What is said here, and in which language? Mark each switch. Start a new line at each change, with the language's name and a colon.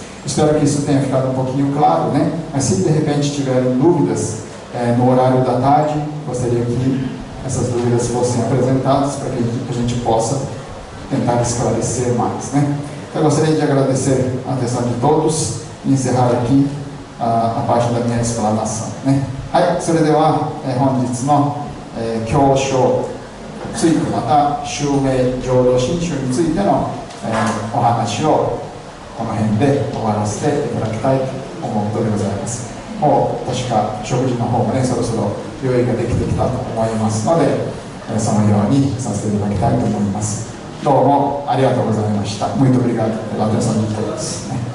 Portuguese: Espero que isso tenha ficado um pouquinho claro, né? Mas se de repente tiverem dúvidas no horário da tarde, gostaria que essas dúvidas fossem apresentadas para que a gente possa tentar esclarecer mais, né? Eu gostaria de agradecer a atenção de todos e encerrar aqui a parte da minha explanação,ね。
Japanese: はい、それでは、本日の、教書ついてまた襲名浄土真宗についての、お話をこの辺で終わらせていただきたいと思うことでございます。もう確か食事の方もねそろそろ用意ができてきたと思いますので、そのようにさせていただきたいと思います。どうもありがとうございました。
Portuguese: Muito obrigado pela atenção de todos.